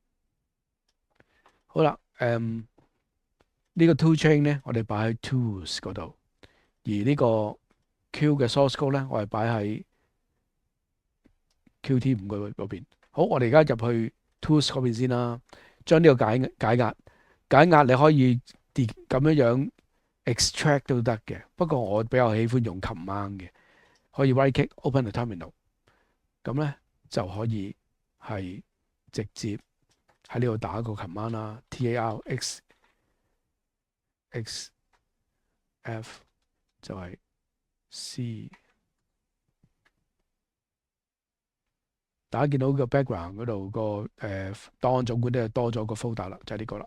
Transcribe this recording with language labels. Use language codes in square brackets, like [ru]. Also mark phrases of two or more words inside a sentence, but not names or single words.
[yue] 好啦，呢個 toolchain 咧，我哋擺喺 tools 嗰度，而呢個 Q 嘅 [en] source code [yue] 咧，我哋擺喺QT5嗰邊。好，我哋而家入去 tools 嗰邊先啦，將呢個解壓，你可以咁樣 extract 都得嘅。不過我比較喜歡用 command 嘅，可以 [en] right click open the terminal， [yue] 咁咧就可以係直接喺呢度打個 command 啦 ，tarxf 就係 C。大家見到個 background 嗰度個檔案總管咧多咗個 folder 啦，就係呢個啦。